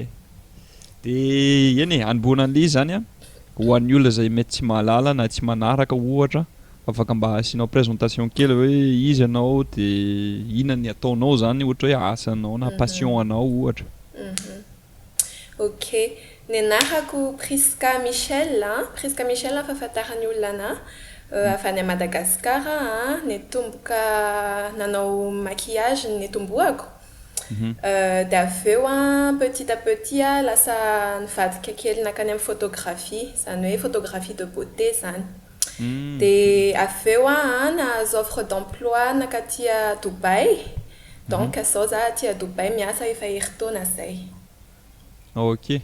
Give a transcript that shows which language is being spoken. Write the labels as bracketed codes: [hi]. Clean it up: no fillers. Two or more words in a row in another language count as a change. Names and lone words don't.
[mg] De eny e, anboana an'le zany a ho an'ny olona zay mety tsy mahalala na tsy manaraka ohatra afaka mba asianao présentation kely hoe izy anao de inona ny ataonao zany ohatra hoe asanao na passion anao ohatra. Ok, ny anarako Priska Michel fahafantarany olona avy any Madagasikara netomboka nanao maquillage netomboako. De aveo [fr] petit à petit [mg] lasa nivadika kely nakany amin'ny photographie zany hoe [fr] photographie de beauté [mg] zany. De aveo nahazo [fr] offre d'emploi [mg] nakaty Dubai. Donc zao za aty Dubai miasa efa herintaona zay. Ok.